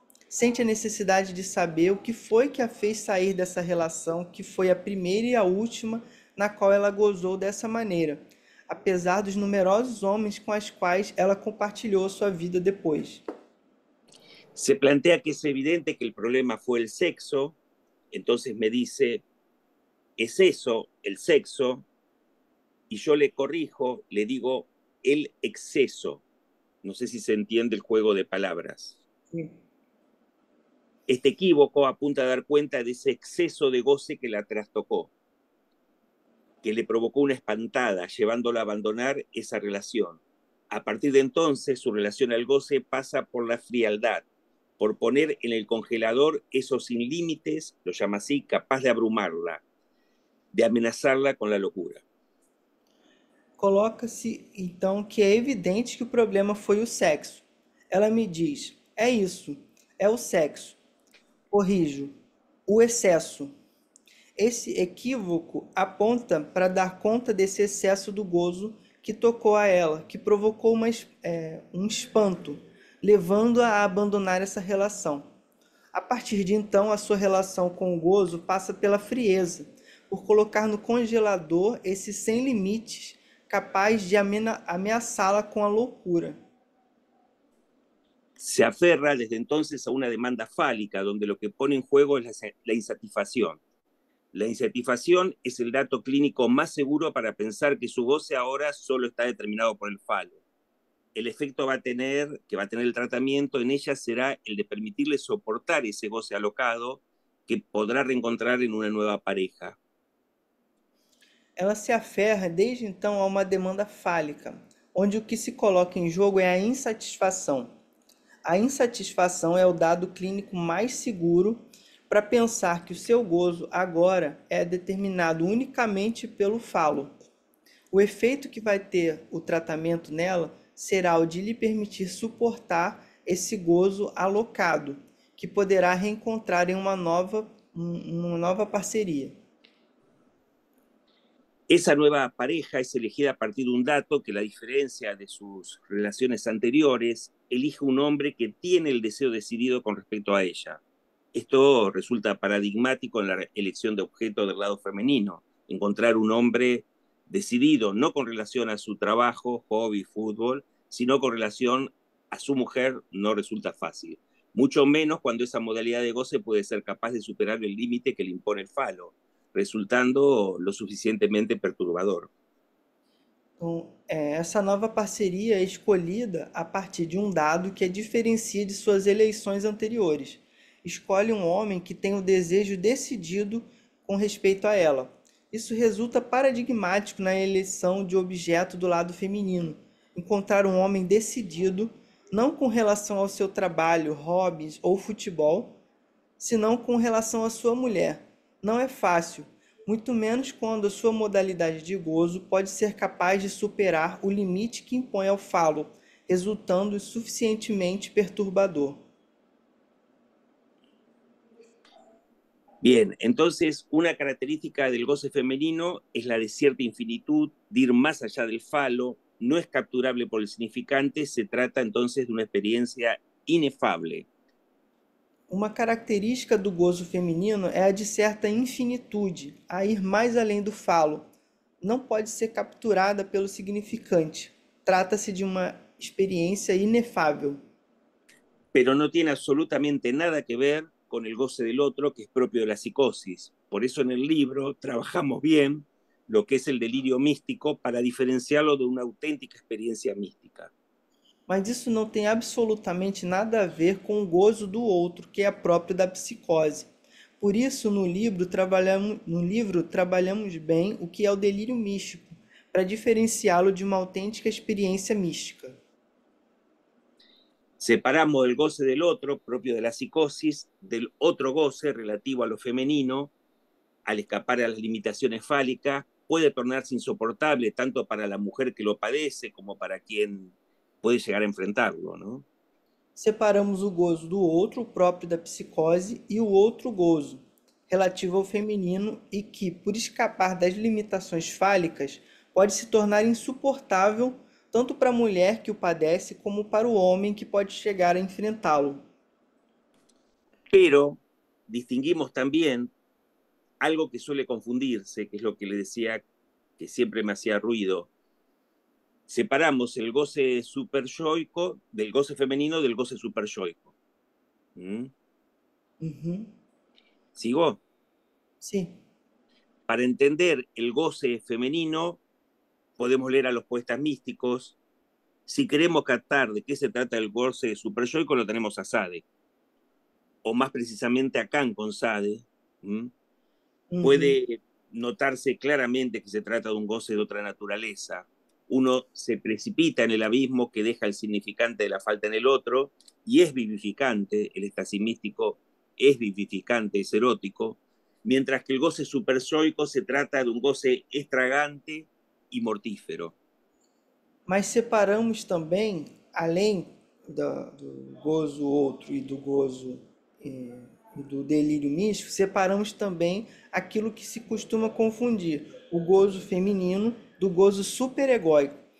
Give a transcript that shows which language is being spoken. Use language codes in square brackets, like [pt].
[pt] Sente a necessidade de saber o que foi que a fez sair dessa relação, que foi a primeira e a última na qual ela gozou dessa maneira. apesar dos numerosos homens com os quais ela compartilhou sua vida depois. [es] Se plantea que es evidente que el problema fue el sexo, entonces me dice, es eso, el sexo, y yo le corrijo, le digo, el exceso. No sé si se entiende el juego de palabras. Sí. Este equívoco apunta a dar cuenta de ese exceso de goce que la trastocó, que le provocó una espantada, llevándola a abandonar esa relación. A partir de entonces, su relación al goce pasa por la frialdad, por poner en el congelador eso sin límites, lo llama así, capaz de abrumarla, de amenazarla con la locura. [pt] Coloca-se, então, que é evidente que o problema foi o sexo. Ela me diz, é isso, é o sexo. Corrijo, o excesso. Esse equívoco aponta para dar conta desse excesso do gozo que tocou a ela, que provocou um espanto, levando-a a abandonar essa relação. A partir de então, a sua relação com o gozo passa pela frieza, por colocar no congelador esse sem limites, capaz de ameaçá-la com a loucura. [es] Se aferra desde entonces a una demanda fálica, donde lo que pone en juego es la insatisfacción. La insatisfacción es el dato clínico más seguro para pensar que su goce ahora solo está determinado por el falo. El efecto que va a tener el tratamiento en ella será el de permitirle soportar ese goce alocado que podrá reencontrar en una nueva pareja. [pt] Ela se aferra desde então a uma demanda fálica, onde o que se coloca em jogo é a insatisfação. A insatisfação é o dado clínico mais seguro para pensar que o seu gozo agora é determinado unicamente pelo falo. O efeito que vai ter o tratamento nela será o de lhe permitir suportar esse gozo alocado, que poderá reencontrar em uma nova parceria. [es] Esa nueva pareja es elegida a partir de un dato que, la diferencia de sus relaciones anteriores, elige un hombre que tiene el deseo decidido con respecto a ella. Esto resulta paradigmático en la elección de objeto del lado femenino. Encontrar un hombre decidido, no con relación a su trabajo, hobby, fútbol, sino con relación a su mujer, no resulta fácil. Mucho menos cuando esa modalidad de goce puede ser capaz de superar el límite que le impone el falo, resultando lo suficientemente perturbador. [pt] Então, essa nova parceria é escolhida a partir de um dado que a diferencia de suas eleições anteriores. Escolhe um homem que tem o desejo decidido com respeito a ela. Isso resulta paradigmático na eleição de objeto do lado feminino. Encontrar um homem decidido, não com relação ao seu trabalho, hobbies ou futebol, senão com relação à sua mulher. Não é fácil, muito menos quando a sua modalidade de gozo pode ser capaz de superar o limite que impõe ao falo, resultando suficientemente perturbador. [es] Bien, entonces una característica del goce femenino es la de cierta infinitud, de ir más allá del falo, no es capturable por el significante, se trata entonces de una experiencia inefable. [pt] Uma característica do gozo feminino é a de certa infinitude, a ir mais além do falo. Não pode ser capturada pelo significante. Trata-se de uma experiência inefável. [es] Pero no tiene absolutamente nada que ver con el goce del otro, que es propio de la psicosis. Por eso en el libro trabajamos bien lo que es el delirio místico para diferenciarlo de una auténtica experiencia mística. [pt] Mas isso não tem absolutamente nada a ver com o gozo do outro, que é próprio da psicose. Por isso, no livro trabalhamos bem o que é o delírio místico, para diferenciá-lo de uma autêntica experiência mística. [es] Separamos el goce del otro, propio de la psicosis, del otro goce relativo a lo femenino. Al escapar a las limitaciones fálicas, puede tornarse insoportable tanto para la mujer que lo padece como para quien puede llegar a enfrentarlo, ¿no? [pt] Separamos o gozo do outro, o próprio da psicose, e o outro gozo, relativo ao feminino e que, por escapar das limitações fálicas, pode se tornar insuportável tanto para a mulher que o padece como para o homem que pode chegar a enfrentá-lo. [es] Pero distinguimos también algo que suele confundirse, que es lo que le decía que siempre me hacía ruido. separamos el goce superyoico del goce femenino del goce superyoico. ¿Mm? ¿Sigo? Sí. Para entender el goce femenino, podemos leer a los poetas místicos. Si queremos captar de qué se trata el goce superyoico, lo tenemos a Sade, o más precisamente a Kant con Sade. Puede notarse claramente que se trata de un goce de otra naturaleza. Uno se precipita en el abismo que deja el significante de la falta en el otro, y es vivificante, el éxtasis místico es vivificante, es erótico, mientras que el goce superyoico se trata de un goce estragante e mortífero. [pt] Mas separamos também, além do gozo outro e do gozo e do delírio místico, separamos também aquilo que se costuma confundir, o gozo feminino do gozo superegóico.